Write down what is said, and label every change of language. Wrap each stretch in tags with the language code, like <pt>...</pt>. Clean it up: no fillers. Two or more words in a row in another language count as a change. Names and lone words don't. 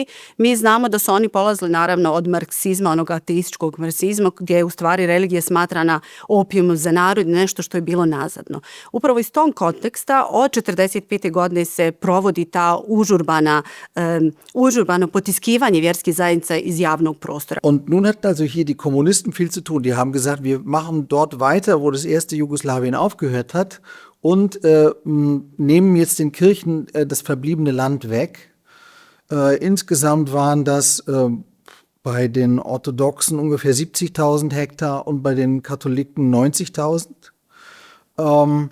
<hr>Mi znamo da su oni polazili naravno od marksizma, onog ateističkog marksizma, gdje je u stvari religija smatrana opijumom za narod, nešto što je bilo nazadno. Upravo iz tog konteksta od 1945. godine se provodi ta užurbano potiskivanje vjerskih zajednica iz javnog prostora.</hr> <de>Und nun hatten also hier die Kommunisten viel zu tun. Die haben gesagt, wir machen dort weiter, wo das erste Jugoslawien aufgehört hat und nehmen jetzt den Kirchen das verbliebene Land weg. Insgesamt waren das bei den Orthodoxen ungefähr 70.000 Hektar und bei den Katholiken 90.000.</de>